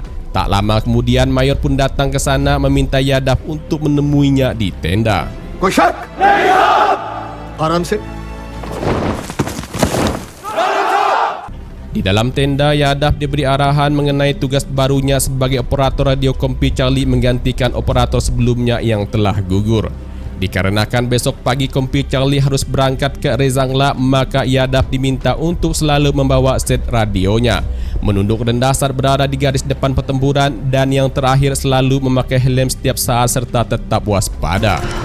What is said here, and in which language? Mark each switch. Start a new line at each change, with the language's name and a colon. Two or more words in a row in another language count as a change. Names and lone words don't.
Indonesian: Tak lama kemudian Mayor pun datang ke sana meminta Yadab untuk menemuinya di tenda.
Hindi: कोई शक? आराम से।
Indonesian: Di dalam tenda, Yadab diberi arahan mengenai tugas barunya sebagai operator radio Kompi Charlie menggantikan operator sebelumnya yang telah gugur. Dikarenakan besok pagi Kompi Charlie harus berangkat ke Rezangla, maka Yadab diminta untuk selalu membawa set radionya, menunduk rendah saat berada di garis depan pertempuran, dan yang terakhir selalu memakai helm setiap saat serta tetap waspada.